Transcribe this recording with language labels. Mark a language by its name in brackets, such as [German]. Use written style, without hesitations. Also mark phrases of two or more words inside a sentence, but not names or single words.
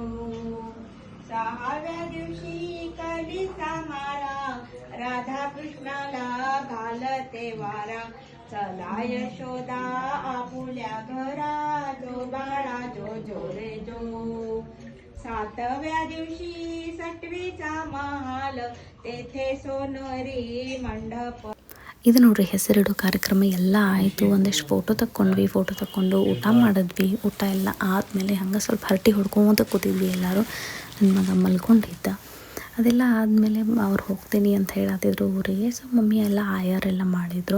[Marathi] 6व्या दिवशी कलिता मारा राधा कृष्णाला घालते वारा. चला यशोदा आपुल्या घरा जो बाळा जो जो रे जो. 7व्या दिवशी सटवीचा महाल तेथे सोनरी मंडप. [Kannada] ಇದು ನೋಡ್ರಿ ಹೆಸರಿಡೋ ಕಾರ್ಯಕ್ರಮ ಎಲ್ಲ ಆಯಿತು. ಒಂದಿಷ್ಟು ಫೋಟೋ ತಕ್ಕೊಂಡು ಊಟ ಮಾಡಿದ್ವಿ. ಊಟ ಎಲ್ಲ ಆದಮೇಲೆ ಹಂಗೆ ಸ್ವಲ್ಪ ಹರಟೆ ಹೊಡ್ಕೊಂತ ಕೂತಿದ್ವಿ ಎಲ್ಲರೂ. ನನ್ನ ಮಗ ಮಲ್ಕೊಂಡಿದ್ದ. ಅದೆಲ್ಲ ಆದಮೇಲೆ ಅವ್ರು ಹೋಗ್ತೀನಿ ಅಂತ ಹೇಳತ್ತಿದ್ರು ಊರಿಗೆ. ಸೊ ಮಮ್ಮಿ ಎಲ್ಲ ಆಯಾರೆಲ್ಲ ಮಾಡಿದರು.